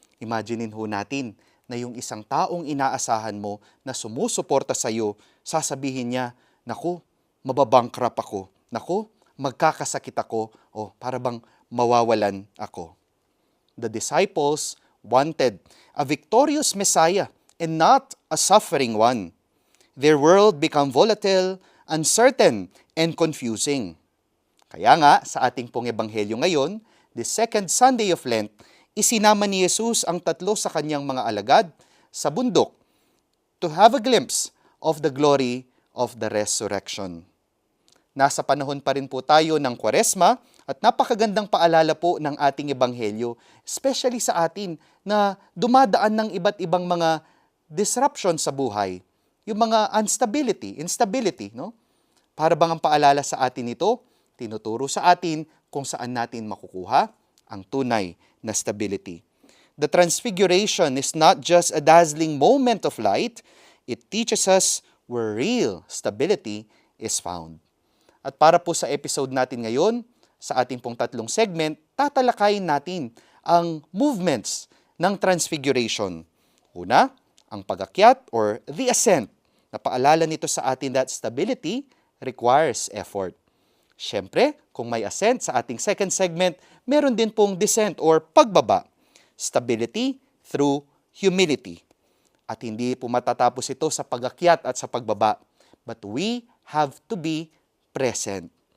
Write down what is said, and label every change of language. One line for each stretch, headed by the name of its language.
Filipino: Imaginein ho natin na yung isang taong inaasahan mo na sumusuporta sa iyo, sasabihin niya, naku, mababankrupt ako. Naku, magkakasakit ako. O para bang mawawalan ako.
English: The disciples wanted a victorious Messiah and not a suffering one. Their world became volatile, uncertain, and confusing.
Filipino: Kaya nga, sa ating pong ebanghelyo ngayon,
English: the second Sunday of Lent,
Filipino: isinama ni Jesus ang tatlo sa kanyang mga alagad sa bundok
English: to have a glimpse of the glory of the resurrection.
Filipino: Nasa panahon pa rin po tayo ng Kwaresma at napakagandang paalala po ng ating ebanghelyo, especially sa atin na dumadaan ng iba't ibang mga disruption sa buhay, yung mga instability, no? Para bang ang paalala sa atin ito, tinuturo sa atin kung saan natin makukuha ang tunay na stability.
English: The Transfiguration is not just a dazzling moment of light, it teaches us where real stability is found.
Filipino: At para po sa episode natin ngayon, sa ating pong tatlong segment, tatalakayin natin ang movements ng Transfiguration. Una, ang pag-akyat
English: or the ascent.
Filipino: Napaalala nito sa atin
English: that stability requires effort.
Filipino: Siyempre, kung may ascent sa ating second segment, meron din pong descent or pagbaba.
English: Stability through humility.
Filipino: At hindi po matatapos ito sa pag-akyat at sa pagbaba.
English: But we have to be present.